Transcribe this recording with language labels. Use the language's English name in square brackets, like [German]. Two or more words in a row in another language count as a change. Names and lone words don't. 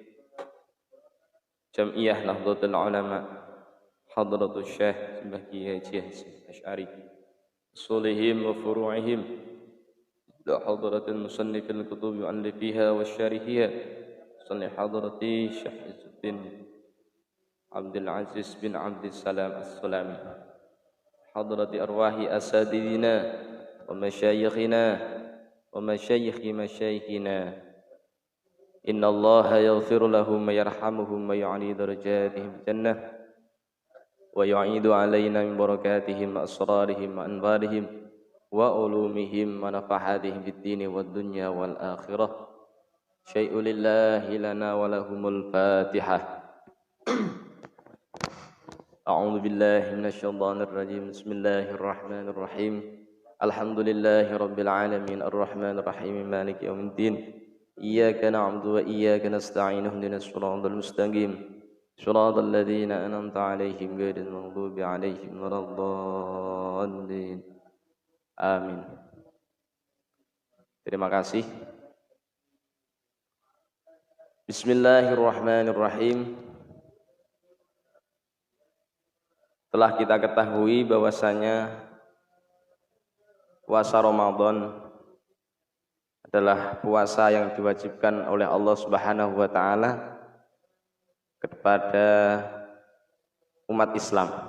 [Arabic] Jam'iyah Nahdlatul Ulama Hadratul Syekh Sembah Haji Asy'ari أصولهم وفروعهم إلى حضرة المصنفين الكتب مؤلفيها و شارحيها صل حضرة Syekh Izzuddin Abdul Aziz bin Abdul Salam As-Sulami حضرة أرواح أساتذتنا ومشايخنا ومشايخ مشايخنا إن الله يغفر لهم ويرحمهم ويعلي درجاتهم جنة ويعيد علينا من بركاتهم وأسرارهم وأنوارهم وعلومهم ونفحاتهم في الدين والدنيا والآخرة شيء لله لنا ولهم الفاتحة. أعوذ بالله من الشيطان الرجيم. بسم الله الرحمن الرحيم. الحمد لله رب العالمين الرحمن الرحيم مالك يوم الدين. إياك نعبد وإياك نستعين اهدنا الصراط المستقيم. صراط الذين أنعمت عليهم غير المغضوب عليهم ولا الضالين. [Indonesian] Amin. Terima kasih. [Arabic] Bismillahirrahmanirrahim. [Indonesian] Telah kita ketahui bahwasanya puasa Ramadan adalah puasa yang diwajibkan oleh Allah [Arabic] سبحانه وتعالى [Indonesian] kepada umat Islam.